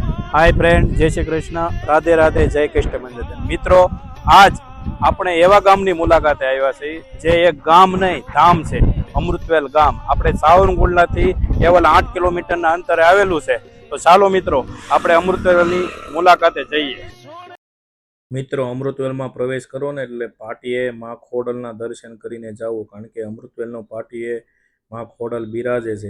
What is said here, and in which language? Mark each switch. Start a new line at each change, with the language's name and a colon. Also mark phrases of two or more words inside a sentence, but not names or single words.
English: Hi friend,
Hindi: जय श्री कृष्ण, राधे राधे, जय कृष्ण मंदिर। मित्रों, आज
Gujarati: આપણે એવા ગામની મુલાકાતે આવ્યા છીએ જે એક ગામ નહીં ધામ છે, અમૃતવેલ ગામ. આપણે સાવરકુંડલાથી કેવલ 8 કિલોમીટરના અંતરે આવેલું છે. તો ચાલો મિત્રો, આપણે અમૃતવેલની મુલાકાતે જઈએ. મિત્રો, અમૃતવેલમાં પ્રવેશ કરો ને એટલે પાટીએ મા ખોડલના દર્શન કરીને જાવું, કારણ કે અમૃતવેલનો પાટીએ મા ખોડલ બિરાજે છે.